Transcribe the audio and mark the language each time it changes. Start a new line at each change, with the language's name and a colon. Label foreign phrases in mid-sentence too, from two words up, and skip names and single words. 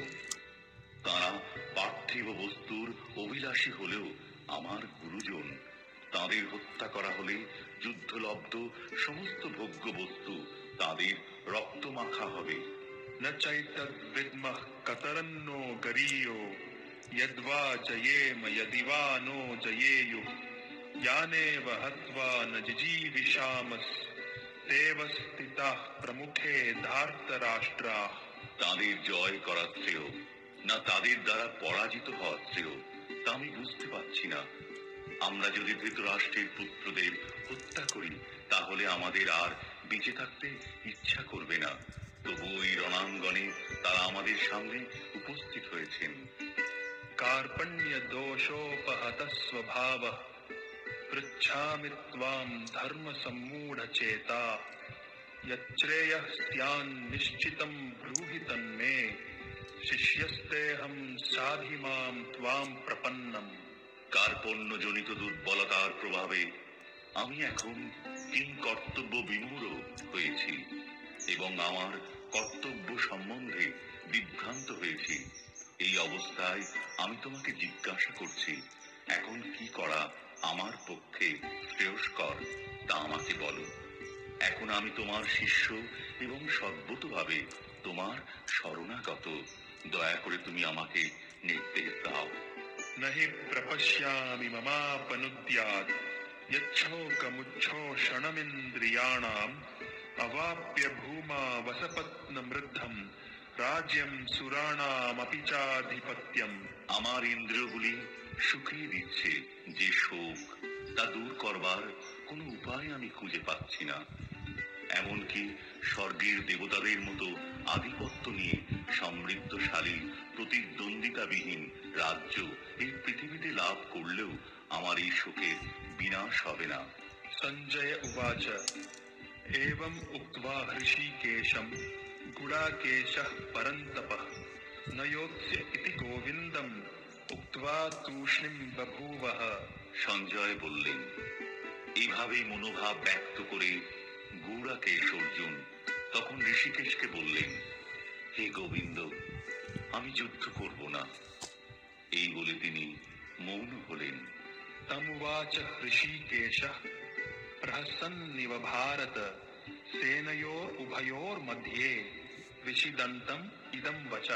Bangla: তারা পার্থিব বস্তুর অভিলাষী হলেও আমার গুরুজন। তাদের হত্যা করা হলে যুদ্ধলব্ধ সমস্ত ভোগ্য বস্তু তাদের রক্তমাখা হবে।
Sanskrit: ন চৈতদ্বিদ্মঃ কতরন্নো গরীয়ো यद्वा जयेम यदिवा नो जयेयुः यानेव हत्वा न जिजीविषामः तेव स्थिताः प्रमुखे धार्तराष्ट्राः।
Bangla: তাদের জয় করা শ্রেয় না তাদের দ্বারা পরাজিত হওয়া শ্রেয় তা আমি বুঝতে পারছি না। আমরা যদি ধৃতরাষ্ট্রের পুত্রদের হত্যা করি তাহলে আমাদের আর বেঁচে থাকতে ইচ্ছা করবে না। তবু ওই রণাঙ্গনে তারা আমাদের সামনে উপস্থিত হয়েছেন।
Sanskrit: कार्पण्य दोषोपहत स्वभाव पृच्छामि त्वां धर्म सम्मूढ़ चेता यच्छ्रेयः स्यान् निश्चितं ब्रूहि तन्मे शिष्यस्तेऽहं साधि मां त्वां प्रपन्नम्।
Bangla: কার্পণ্য জনিত দুর্বলতার প্রভাবে আমি এখন কিং কর্তব্য বিমূঢ় হয়েছি এবং আমার কর্তব্য সম্বন্ধে বিভ্রান্ত হয়েছি। এই অবস্থায় আমি তোমাকে জিজ্ঞাসা করছি, এখন কি করা আমার পক্ষে শ্রেয়স্কর তা আমাকে বলো। এখন আমি তোমার শিষ্য এবং সর্বতোভাবে তোমার শরণাগত। দয়া করে তুমি আমাকে নির্দেশ দাও।
Sanskrit: নহি প্রপশ্যামি মমাপনুদ্যাৎ यच्छोकमुच्छोषणमिन्द्रियाणाम् अवाप्य भूमा वसपत्नमृद्धं রাজ্যম সুরাণামপি চাধিপত্যম।
Bangla: আমার ইন্দ্রিয়গুলি শুকিয়ে দিচ্ছে যে শোক তা দূর করবার কোনো উপায় আমি খুঁজে পাচ্ছি না। এমনকি স্বর্গের দেবতাদের মতো আধিপত্য নিয়ে সমৃদ্ধশালী প্রতিদ্বন্দ্বিতাবিহীন রাজ্য এই পৃথিবীতে লাভ করলেও আমার এই শোকের বিনাশ হবে না।
Sanskrit: সঞ্জয় উবাচ एवं उक्त्वा हृषीकेशं गुडाकेशः परन्तपः न योत्स्य इति गोविन्दम् उक्त्वा तूष्णीं बभूवः।
Bangla: সঞ্জয় বললেন, এইভাবেই মনোভাব ব্যক্ত করে গুড়াকেশ অর্জুন তখন ঋষিকেশকে বললেন, হে গোবিন্দ, আমি যুদ্ধ করব না। এই বলে তিনি মৌন হলেন।
Sanskrit: তমুবাচ ঋষিকেশঃ প্রহসন্নিব ভারত সেনয়োর উভয়োর মধ্যে বিছিদন্তম ইদম বচঃ।